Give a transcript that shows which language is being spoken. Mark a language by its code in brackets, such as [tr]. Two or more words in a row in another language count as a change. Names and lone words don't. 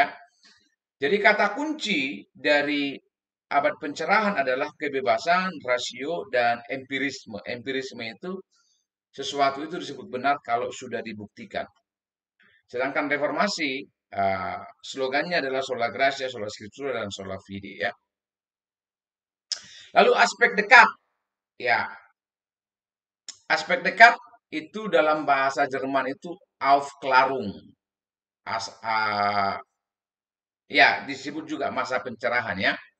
[id] Jadi kata kunci dari abad pencerahan adalah kebebasan, rasio, dan empirisme. Empirisme itu sesuatu itu disebut benar kalau sudah dibuktikan. Sedangkan reformasi slogannya adalah [la] sola gratia, sola scriptura, [id] dan [la] sola fide [id] ya. Lalu aspek dekat, ya aspek dekat itu dalam bahasa Jerman itu Aufklärung, ya disebut juga masa pencerahan ya.